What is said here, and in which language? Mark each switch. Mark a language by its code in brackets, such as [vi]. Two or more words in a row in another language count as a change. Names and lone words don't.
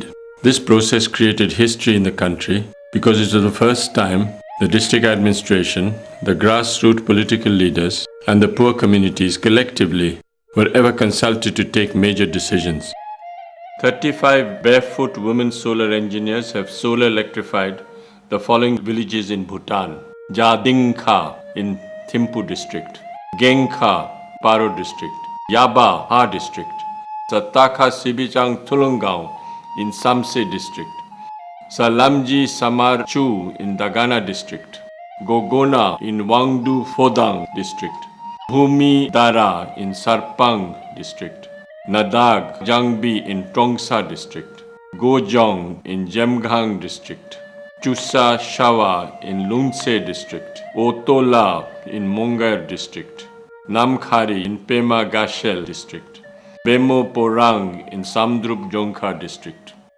[en] This process created history in the country because it was the first time the district administration, the grassroots political leaders, and the poor communities collectively were ever consulted to take major decisions. 35 barefoot women solar engineers have solar electrified the following villages in Bhutan: Jadingkha in Thimphu district, Gengkha, Paro district, Yaba, Ha district, Satakha Sibichang Tulunggaon in Samse district, Salamji Samarchu in Dagana district, Gogona in Wangdu Phodang district, Bhumi Dara in Sarpang district, Nadag Jangbi in Tongsa district, Gojong in Jemgang district, Chusa Shawa in Lungse district, Otola in Mongar district, Namkhari in Pema Gashel district, Bemo Porang in Samdrup Jongkha district.